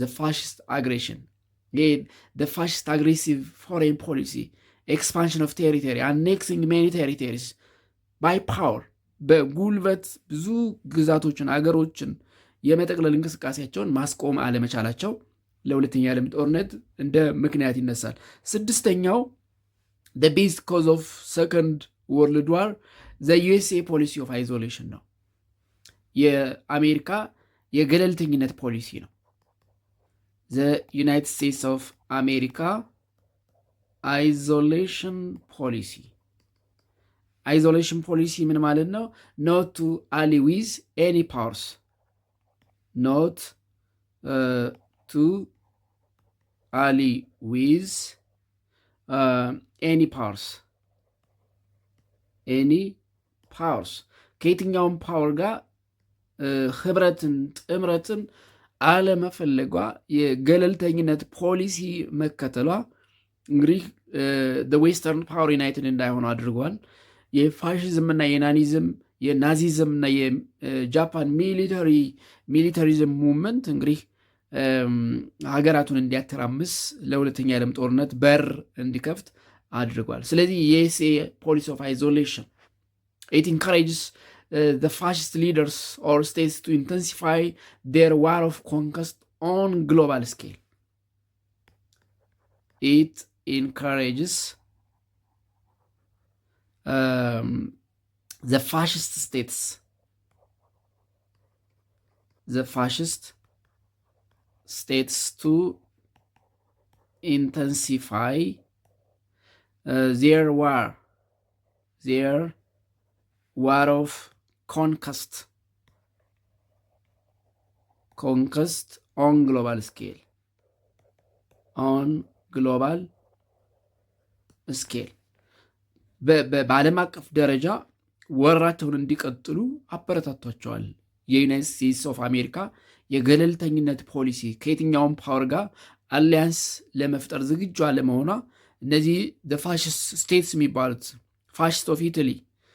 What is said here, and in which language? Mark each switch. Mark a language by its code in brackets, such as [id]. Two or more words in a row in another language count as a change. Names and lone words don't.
[en] fascist aggression. The fascist aggressive foreign policy, expansion of territory, annexing many territories by [am] ፓወር፣ በጉልበት ብዙ ግዛቶችን አገሮችን የመጠቅለል እንቅስቃሴያቸውን ማስቆም አለመቻላቸው ለሁለተኛ ዓለም ጦርነት እንደ ምክንያት ይነሳል። ስድስተኛው [en] the basic cause of second world war the USA policy of isolation [am] ነው። የአሜሪካ የገለልተኝነት ፖሊሲ ነው። [en] the United States of America isolation policy [am] ምን ማለት ነው? [en] not to ally with any powers, not to ally with any powers [am] ከየትኛውም ፓወር ጋር ህብረትን ጥምረትን አለመፈለጓ የገለልተኝነት ፖሊሲ መከተሏ እንግዲህ [en] western power united [am] እንዳይሆኑ አድርጓል። የፋሽዝም እና የናዚዝም እና የጃፓን [en] militarism movement [am] እንግዲህ ሀገራቱን እንዲያተራምስ ለሁለተኛ ዓለም ጦርነት በር እንዲከፍት አድርጓል። ስለዚህ የዩኤስኤ [en] policy of isolation it encourages the fascist leaders or states to intensify their war of conquest on global scale. It encourages the fascist states to intensify their war of conquest on global scale. [am] በዓለም አቀፍ ደረጃ ወራቸውን እንዲቀጥሉ አበረታቷቸዋል። የዩናይትድ ስቴትስ ኦፍ አሜሪካ የገለልተኝነት ፖሊሲ ከየትኛውም ፓወር ጋር አሊያንስ ለመፍጠር ዝግጁ አለመሆኗ እነዚህ [en] fascist states [am] የሚባሉት [en] fascist of Italy፣